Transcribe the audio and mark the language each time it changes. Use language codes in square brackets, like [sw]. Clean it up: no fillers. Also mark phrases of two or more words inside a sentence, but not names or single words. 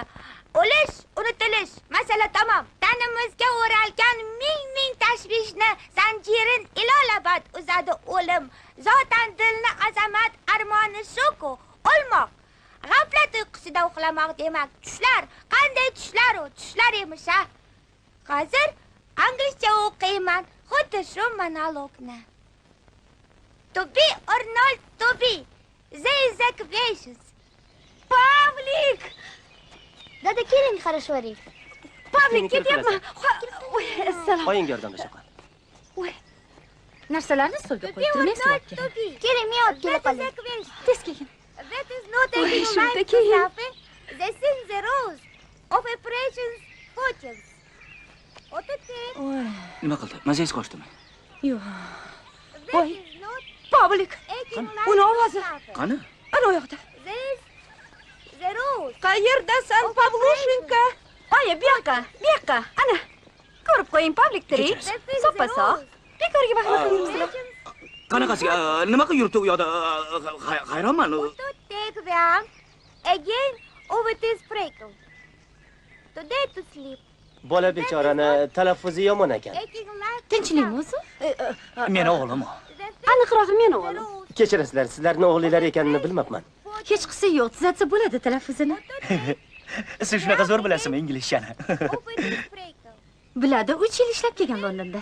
[uz] O'lish, unutilish, masala tamom. Tanimizga o'ralgan ming tashvishni zanjirin ilolabad uzadi o'lim. Zotan dilni azamat armoni shu-ku, o'lmoq. G'aflat uyqusida uxlamoq demak, tushlar. Qanday tushlar u? Tushlar emish-a? Hozir inglizcha o'qiyman, xuddi shu monologni. [en] To be or not to be, there is a question. [uz] Pavlik! Dada, keling qarashvaring. Pavlik, ketyapman. Assalom. Qo'ying yordamlasha qol. Voy. Narsalarni stolga qo'yib turmaysiz? Keling, men olib kela qolay. Tez kelin. [en] That is not a [uz] Voy, human shundaki. [en] This is the rules of operations coaches. [uz] Nima qildi? Mazangiz qochdimi? Yo'q. Voy. Pavlik. Uni ovozi. Qani? Ana u yoqda. [en] The rules. [uz] Qayerdasan, Pavlushenka? Oyi, bu yoqqa. Ana. Ko'rib qo'ying, Pavlik tirik. Soppa-sop. Bekorga vaqt qilmaymiz. Qanaqasiga nima qilib yuribdi u yoqda? Hayronman. [en] Take them again over this breaker. Today to sleep. [uz] Bola bechorani talaffuzi yomon ekan. Tinchlikmi o'zi? Meni o'g'lim. Aniqrog'i meni o'g'lim. Kechirasizlar, sizlarni o'g'linglar ekanini bilmabman. Hech qisi yo'q, tuzatsa bo'ladi talaffuzini. Siz shunaqa zo'r bilasizmi inglizchani? Biladi, 3 yil ishlab kelgan Londonda.